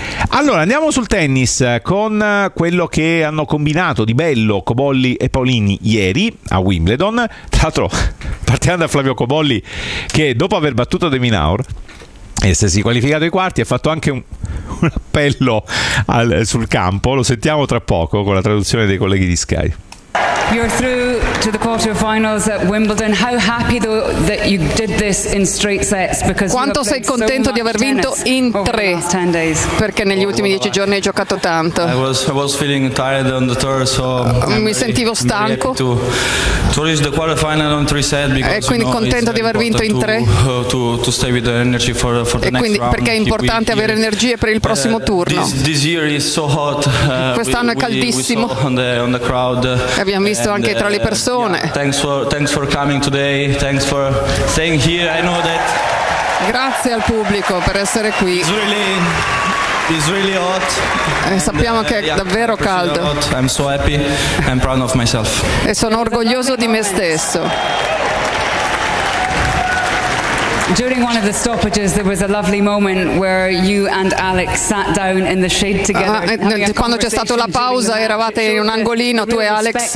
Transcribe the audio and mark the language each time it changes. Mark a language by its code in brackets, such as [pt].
[it] Allora, andiamo sul tennis con quello che hanno combinato di bello Cobolli e Paolini ieri a Wimbledon. Tra l'altro, partiamo da Flavio Cobolli, che dopo aver battuto Demi Naur e essersi qualificato ai quarti, ha fatto anche un appello sul campo. Lo sentiamo tra poco con la traduzione dei colleghi di Sky. [en] You're through to the quarterfinals at Wimbledon. How happy though that you did this in straight sets? Because [it] quanto sei contento di aver vinto in tre? Perché negli ultimi dieci giorni hai giocato tanto. [en] I was feeling tired on the tour, so [it] mi sentivo stanco. [en] To reach the quarterfinal on three sets, because [it] e quindi contento di aver vinto in tre. [en] To stay with the energy for the next round. [it] Perché è importante avere energie per il prossimo turno. [en] This year is so hot. [it] Quest'anno è caldissimo. [en] On the crowd. [it] Abbiamo visto anche tra le persone. [en] Thanks for coming today. Thanks for staying here. I know that. [it] Grazie al pubblico per essere qui. [en] It's really hot. [it] Sappiamo che è davvero caldo. [en] I'm so happy. I'm proud of myself. [it] E sono orgoglioso di me stesso. [en] During one of the stoppages there was a lovely moment where you and Alex sat down in the shade together. [it] Quando c'è stata la pausa eravate in un angolino tu e Alex.